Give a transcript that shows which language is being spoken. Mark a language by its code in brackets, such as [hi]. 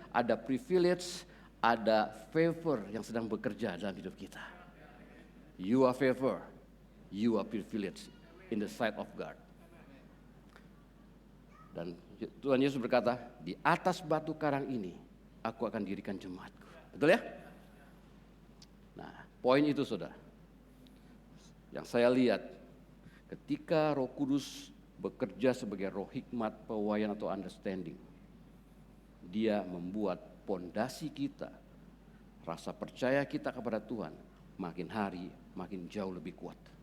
[id] Ada privilege, ada favor yang sedang bekerja dalam hidup kita. [en] You are favor, you are privilege in the sight of God. [id] Dan Tuhan Yesus berkata, di atas batu karang ini aku akan dirikan jemaatku. Betul ya? Nah, poin itu saudara. Yang saya lihat ketika Roh Kudus bekerja sebagai roh hikmat, pewahyuan atau understanding, Dia membuat pondasi kita, rasa percaya kita kepada Tuhan makin hari makin jauh lebih kuat.